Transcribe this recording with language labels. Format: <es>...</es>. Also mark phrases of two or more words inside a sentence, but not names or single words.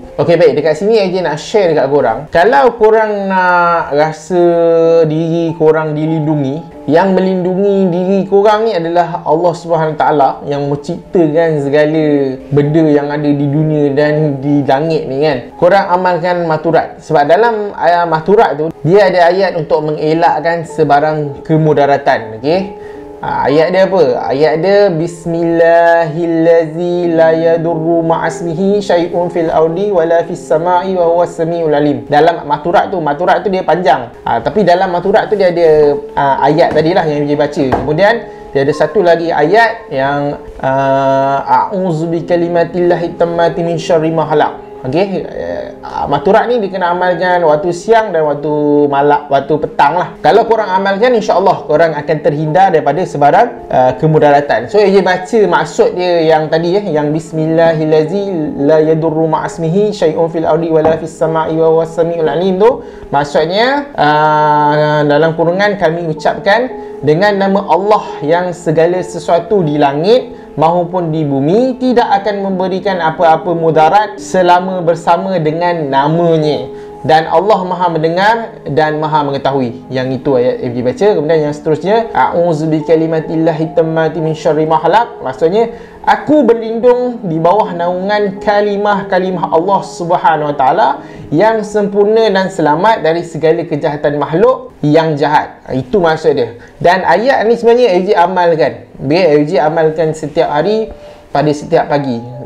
<ms>Okey, baik, dekat sini Eji nak share dekat korang. Kalau korang nak rasa diri korang dilindungi, yang melindungi diri korang ni adalah Allah</ms> <ar>سبحانه تعالى</ar> <ms>yang menciptakan segala benda yang ada di dunia dan di langit ni kan. Korang amalkan maturat. Sebab dalam ayat maturat tu, dia ada ayat untuk mengelakkan sebarang kemudaratan. Okey, ayat dia apa?</ms> <ar>Ayat dia بسم الله الذي لا يضر مع اسمه شيء في الأرض ولا في السماء وهو السميع العليم.</ar> <ms>Dalam maturat tu dia panjang. Tapi dalam maturat tu dia ada ayat tadilah yang dia baca. Kemudian dia ada satu lagi ayat yang</ms> <ar>أعوذ بكلمات الله التامات من شر ما خلق.</ar> <ms>Okey, maturat ni dia kena amalkan waktu siang dan waktu petang lah. Kalau korang amalkan,</ms> <ar>إن شاء الله</ar> <ms>korang akan terhindar daripada sebarang kemudaratan. So Eji baca maksud dia yang tadi yang</ms> <ar>بسم الله الذي لا يضر مع اسمه شيء في الأرض ولا في السماء وهو السميع العليم</ar> <ms>tu. Maksudnya dalam kurungan kami ucapkan dengan nama Allah yang segala sesuatu di langit maupun di bumi tidak akan memberikan apa-apa mudarat selama bersama dengan namanya, dan Allah Maha mendengar dan Maha mengetahui. Yang itu ayat yang dibaca. Kemudian yang seterusnya,</ms> <ar>أعوذ بكلمات الله التامات من شر ما خلق.</ar> <ms>Maksudnya aku berlindung di bawah naungan kalimah-kalimah Allah</ms> <ar>سبحانه وتعالى</ar> <ms>yang sempurna dan selamat dari segala kejahatan makhluk yang jahat. Itu maksud dia. Dan ayat ni sebenarnya Eji amalkan. Eji amalkan setiap hari pada setiap pagi.</ms>